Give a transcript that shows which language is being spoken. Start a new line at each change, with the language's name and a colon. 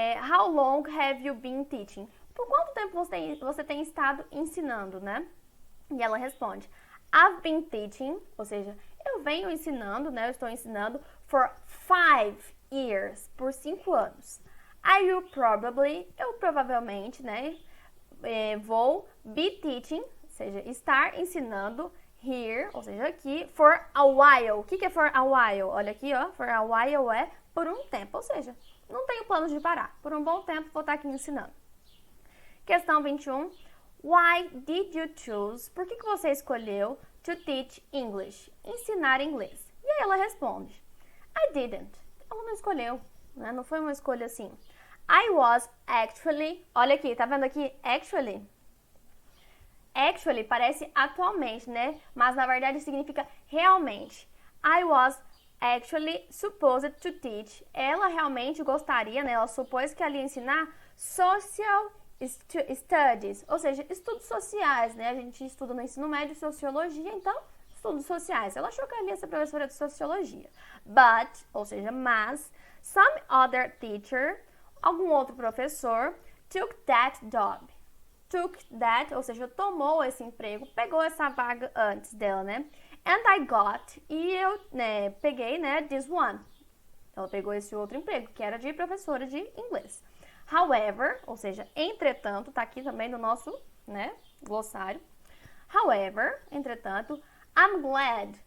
English: How long have you been teaching?
Portuguese: Por quanto tempo você tem estado ensinando, né? E ela responde,
English: I've been teaching,
Portuguese: ou seja, eu venho ensinando, né? Eu estou ensinando
English: for 5 years,
Portuguese: por 5 anos. Eu provavelmente, né, vou
English: be teaching,
Portuguese: ou seja, estar ensinando here, ou seja, aqui,
English: for a while.
Portuguese: O que é for a while? Olha aqui, ó, for a while é por um tempo, ou seja, não tenho planos de parar. Por um bom tempo vou estar aqui ensinando. Questão 21.
English: Why did you choose?
Portuguese: Por que você escolheu
English: to teach English?
Portuguese: Ensinar inglês. E aí ela responde,
English: I didn't.
Portuguese: Ela não escolheu, né? Não foi uma escolha assim.
English: I was actually,
Portuguese: olha aqui, tá vendo aqui?
English: Actually.
Portuguese: Actually parece atualmente, né? Mas na verdade significa realmente.
English: I was actually supposed to teach.
Portuguese: Ela realmente gostaria, né? Ela supôs que ela ia ensinar
English: social studies,
Portuguese: ou seja, estudos sociais, né? A gente estuda no ensino médio sociologia, então estudos sociais. Ela achou que ela ia ser professora de sociologia. But, ou seja, mas,
English: some other teacher,
Portuguese: algum outro professor,
English: took that job. Took that,
Portuguese: ou seja, tomou esse emprego, pegou essa vaga antes dela, né?
English: And I got,
Portuguese: e eu, né, peguei, né,
English: this one.
Portuguese: Ela pegou esse outro emprego, que era de professora de inglês. However, ou seja, entretanto, tá aqui também no nosso, né, glossário.
English: However,
Portuguese: entretanto,
English: I'm glad.